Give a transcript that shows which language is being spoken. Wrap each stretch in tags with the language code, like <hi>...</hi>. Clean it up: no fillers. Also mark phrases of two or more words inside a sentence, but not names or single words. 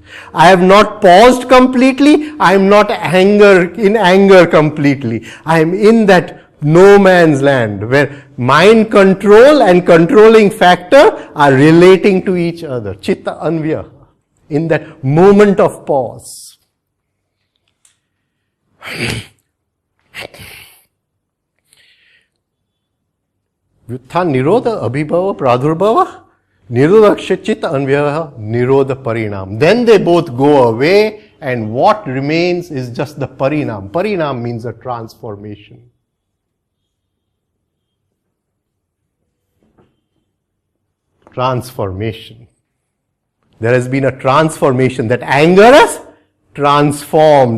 <en>I have not paused completely. I am not in anger completely. I am in that no man's land where mind control and controlling factor are relating to each other.</en> <sa>Chitta Anvyaha.</sa> <en>In that moment of pause.</en> <sa>Vyutthan Nirodha Abhibhava Pradurbhava Nirodha Chitta Anvyaha Nirodha Parinam.</sa> <en>Then they both go away and what remains is just the Parinam. Parinam means a transformation. Transformation. There has been a transformation. That anger has transformed.</en>